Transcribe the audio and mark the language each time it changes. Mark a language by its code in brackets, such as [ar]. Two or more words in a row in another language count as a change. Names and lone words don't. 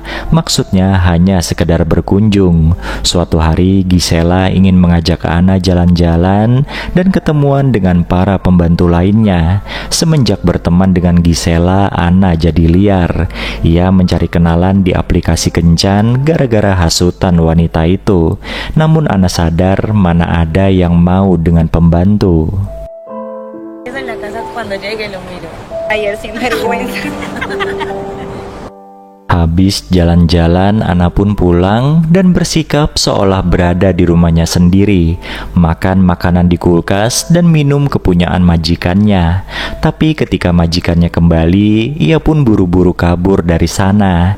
[id] Maksudnya hanya sekedar berkunjung. Suatu hari Gisela ingin mengajak Ana jalan-jalan dan ketemuan dengan para pembantu lainnya. Semenjak berteman dengan Gisela, Ana jadi liar. Ia mencari kenalan di aplikasi kencan gara-gara hasutan wanita itu. Namun Ana sadar mana ada yang mau dengan pembantu. [es] Cuando llegue lo miro. Ayer sin vergüenza. [id] Habis jalan-jalan, Ana pun pulang dan bersikap seolah berada di rumahnya sendiri, makan makanan di kulkas dan minum kepunyaan majikannya. Tapi ketika majikannya kembali, ia pun buru-buru kabur dari sana.